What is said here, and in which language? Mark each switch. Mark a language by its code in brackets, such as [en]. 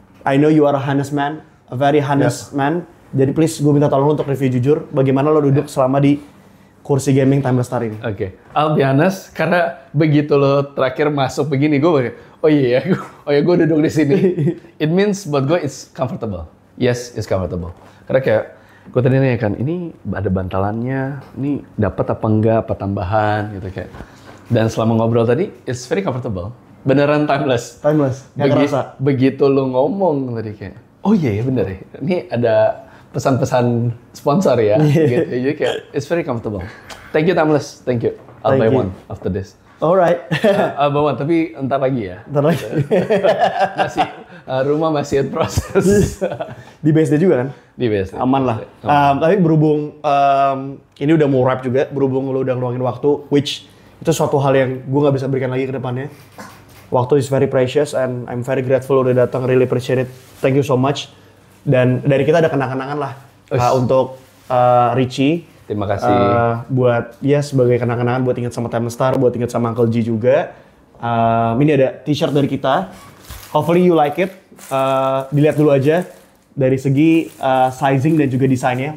[en] I know you are a honest man, a very honest man. [id] Jadi please gue minta tolong lo untuk review jujur bagaimana lo duduk selama di kursi gaming Timeless Star ini. Oke, [en] I'll be honest, [id] karena begitu lo terakhir masuk begini, gue gue duduk di sini. [en] It means [id] buat gue [en] it's comfortable. Yes, it's comfortable. [id] Karena kayak gue tadi nanya kan, ini ada bantalannya, ini dapat apa enggak, apa tambahan gitu kayak. Dan selama ngobrol tadi, [en] it's very comfortable. [id] Beneran timeless. Timeless, nggak kerasa. Begitu lo ngomong tadi kayak, oh iya ya bener ya, ini ada pesan-pesan sponsor ya, gitu. Jadi kayak [en] it's very comfortable. Thank you Timeless, thank you. I'll Thank you. one after this. Alright. I'll buy one, [id] tapi entar lagi ya. Ntar lagi. Masih rumah masih in proses. Di BSD juga kan? Di BSD. Aman lah. Tapi berhubung ini udah mau wrap juga, berhubung lo udah ngeluangin waktu, which itu suatu hal yang gue nggak bisa berikan lagi ke depannya. [en] Waktu is very precious and I'm very grateful [id] udah datang, [en] really appreciate it. Thank you so much. [id] Dan dari kita ada kenang-kenangan lah untuk Richie. Terima kasih. Buat sebagai kenang-kenangan buat ingat sama Timeless Star, buat ingat sama Uncle G juga. Ini ada t-shirt dari kita. [en] Hopefully you like it. [id] Dilihat dulu aja dari segi sizing dan juga desainnya.